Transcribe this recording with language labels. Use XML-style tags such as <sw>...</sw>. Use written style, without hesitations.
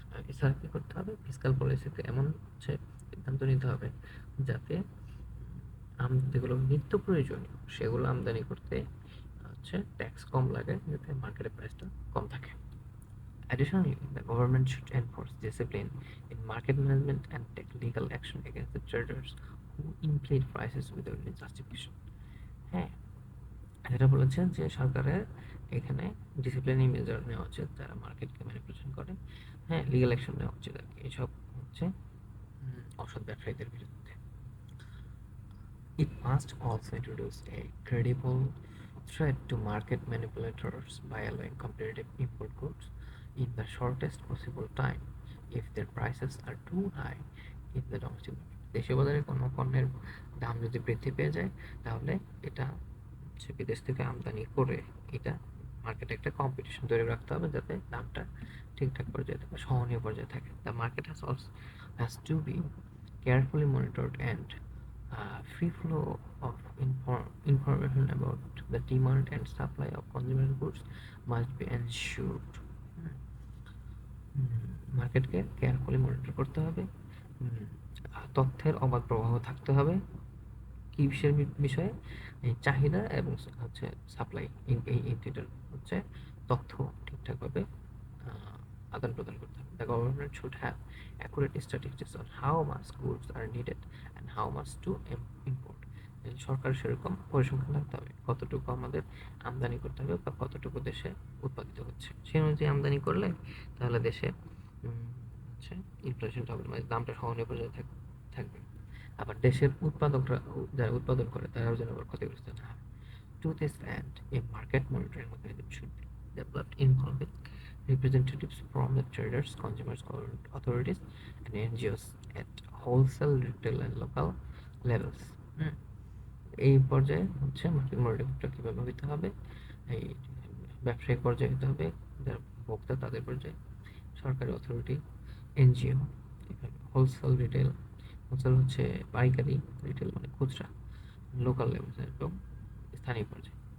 <bn>এছাড়া কি করতে হবে, ফিসকাল পলিসিতে এমন হচ্ছে সিদ্ধান্ত নিতে হবে যাতে যেগুলো নিত্য প্রয়োজনীয় সেগুলো আমদানি করতে হচ্ছে ট্যাক্স কম লাগে, যাতে মার্কেটের প্রাইসটা কম থাকে।</bn> <en>Additionally, the government should enforce discipline in market management and take legal action against the traders who inflate prices without any justification.</en> <bn>হ্যাঁ, যেটা বলেছেন যে সরকারের এখানে ডিসিপ্লিনারি মেজার নেওয়া উচিত যারা মার্কেটকে ম্যানিপুলেশন করে। হ্যাঁ, লিগাল অ্যাকশন নেওয়া উচিত আর কি এইসব হচ্ছে অসৎ ব্যবসায়ীদের বিরুদ্ধে।</bn> <en>It must also introduce a credible threat to market manipulators by allowing competitive import goods in the shortest possible time if their prices are too high in the domestic market.</en> <bn>দেশীয় বাজারে কোনো পণ্যের দাম যদি বৃদ্ধি পেয়ে যায়, তাহলে এটা হচ্ছে বিদেশ থেকে আমদানি করে এটা মার্কেটে একটা কম্পিটিশন তৈরি রাখতে হবে যাতে দামটা ঠিকঠাক পর্যায়ে থাকে, সহনীয় পর্যায়ে থাকে।</bn> <en>The market has to be carefully monitored and free flow of information about the demand and supply of consumer goods must be ensured.</en> <bn>মার্কেটকে কেয়ারফুলি মনিটর করতে হবে, তথ্যের অবাধ প্রবাহ থাকতে হবে। কি বিষয়ে, এই চাহিদা এবং হচ্ছে সাপ্লাই, এই দুইটার হচ্ছে তথ্য ঠিকঠাকভাবে আদান প্রদান করতে হবে।</bn> <en>The government should have accurate statistics on how much goods are needed and how much to import.</en> <bn>সরকার সেরকম পরিসংখ্যান রাখতে হবে, কতটুকু আমাদের আমদানি করতে হবে বা কতটুকু দেশে উৎপাদিত হচ্ছে। সেই অনুযায়ী আমদানি করলে তাহলে দেশে হচ্ছে ইনফ্লেশনটা হবে, মানে দামটা সহনীয় পর্যায়ে থাকবে। আবার দেশের উৎপাদকরা যারা উৎপাদন করে তারাও যেন আবার ক্ষতিগ্রস্ত না হয়।</bn> <en>To this end, a market monitoring mechanism should be developed involving representatives from the traders, consumers, government authorities, and NGOs at wholesale, retail, and local levels.</en> <bn>এই পর্যায়ে হচ্ছে মার্কেট মনিটরিংটা কীভাবে হইতে হবে, এই ব্যবসায়িক পর্যায়ে হতে হবে, যারা ভোক্তা তাদের পর্যায়ে, সরকারি authority, NGO, wholesale, retail, wholesale হচ্ছে পাইকারি, রিটেল মানে খুচরা, লোকাল লেভেল এবং স্থানীয় পর্যায়ে।</bn>